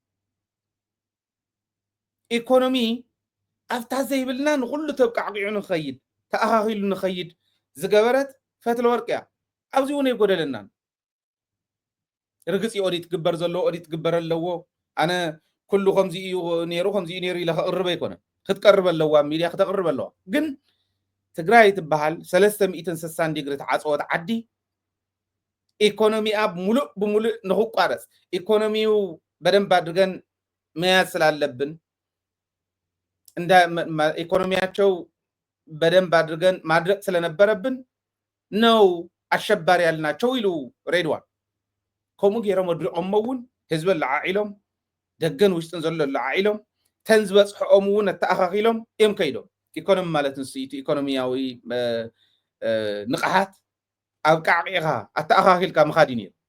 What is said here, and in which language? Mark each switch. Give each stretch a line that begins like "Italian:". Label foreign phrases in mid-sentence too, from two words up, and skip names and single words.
Tigrinya: ኢኮኖሚ ኣብታ ዘይብልና ንኹሉ ተብቃዕቂዑ ንኸይድ ተኣኻኺሉ ንኸይድ ዝገበረት ፈትለ ወርቂ እያ ኣብዚ እውን የጎደለና ርግፂ ኦዲት ግበር ዘለዎ ኦዲት ግበር ኣለዎ ኣነ ኩሉ ከምዚ እዩ ነይሩ ኢለ ክቕርበ ኣይኮነን ክትቀርብ ኣለዋ ሚድያ ክተቕርብ ኣለዋ ግን ትግራይ ትበሃል 360 ዲግሪ ተዓፅወት ዓዲ ኢኮኖሚኣ ሙሉእ ብሙሉእ ንኽቋረፅ
Amharic: ኢኮኖሚው በደንብ አድርገን መያዝ ስላለብን እንደ ኢኮኖሚያቸው በደንብ አድርገን ማድረግ ስለነበረብን ነው አሸባሪ ያልናቸው
Tigrinya: ኢሉ ሬድዋን ከምኡ ገይሮም ወድቆም እውን ህዝቢ ለዓኢሎም ደገን ውሽጥን ዘሎ ለዓኢሎም ተንዝበፅሖም እውን ተኣኻኺሎም እዮም ከይዶም ኢኮኖሚ ማለት ንስኢቱ ኢኮኖሚያዊ ንቕሓት ኣብ ቃዕቂኻ ኣተኣኻኺልካ ምኻድ እዩ ነይሩ